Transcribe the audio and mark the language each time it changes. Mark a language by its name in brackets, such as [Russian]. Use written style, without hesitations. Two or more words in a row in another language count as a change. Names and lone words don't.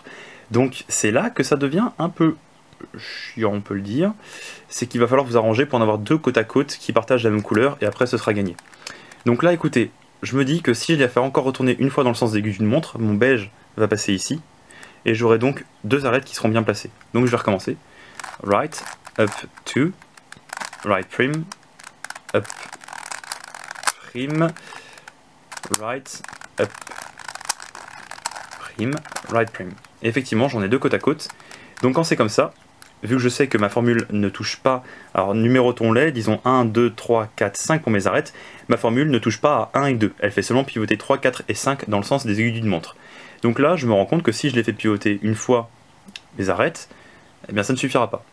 [French] Donc c'est là que ça devient un peu chiant, on peut le dire. C'est qu'il va falloir vous arranger pour en avoir 2 côte à côte qui partagent la même couleur, et après ce sera gagné. Donc là écoutez, je me dis que si je les fais encore retourner une fois dans le sens des aiguilles d'une montre, mon beige va passer ici, et j'aurai donc 2 arêtes qui seront bien placées. Donc je vais recommencer. [English] Right, up, 2, right prim, up, prim, right, up, prim, right prim. [French] Et effectivement, j'en ai 2 côte à côte. Donc quand c'est comme ça, vu que je sais que ma formule ne touche pas, alors numérotons-les, disons 1, 2, 3, 4, 5 pour mes arêtes, ma formule ne touche pas à 1 et 2. Elle fait seulement pivoter 3, 4 et 5 dans le sens des aiguilles d'une montre. Donc là, je me rends compte que si je les fais pivoter une fois mes arêtes, eh bien ça ne suffira pas.